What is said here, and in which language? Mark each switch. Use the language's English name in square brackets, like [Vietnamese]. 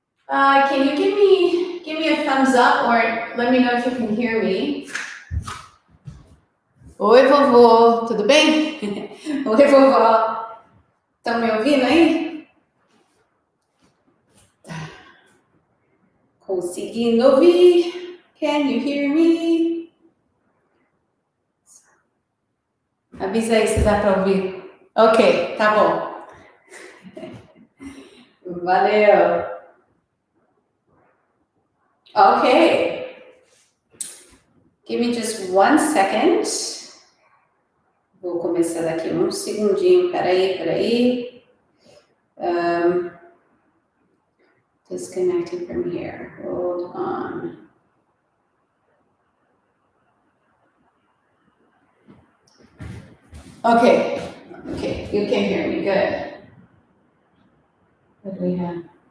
[English] Can you give me a thumbs up or let me know if you can hear me? [Portuguese] Oi, vovô, tudo bem? Oi, vovó, estão me ouvindo aí? Conseguindo ouvir? [English] Can you hear me? [Portuguese] Avisa aí se dá para ouvir. Ok, tá bom. Valeu. [English] Ok. Give me just 1 second. [Portuguese] Vou começar daqui um segundinho. Peraí. [English] Disconnected from here. Hold on. Okay, you can hear me, good. What do we have?